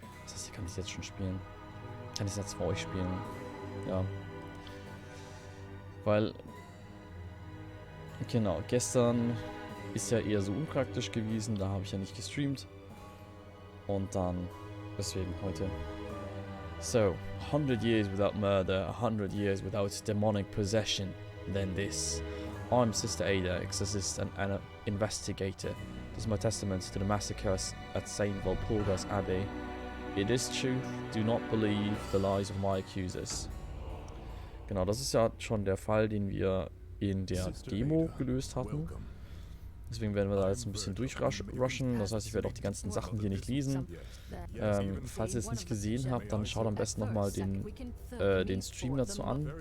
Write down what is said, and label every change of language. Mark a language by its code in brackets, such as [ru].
[de] Das heißt, ich kann es jetzt schon spielen. Kann ich es jetzt für euch spielen. Ja. Weil, genau, gestern ist ja eher so unpraktisch gewesen. Da habe ich ja nicht gestreamt. Und dann, deswegen heute. [en] So, 100 years without murder, 100 years without demonic possession, then this. I'm Sister Ada, exorcist and an investigator. This is my testament to the massacres at St. Walpurgis Abbey. It is truth, do not believe the lies of my accusers. [de] Genau, das ist ja schon der Fall, den wir in der Demo gelöst hatten. Deswegen werden wir da jetzt ein bisschen durchrushen. Das heißt, ich werde auch die ganzen Sachen hier nicht lesen. Falls ihr es nicht gesehen habt, dann schaut am besten nochmal den Stream dazu an.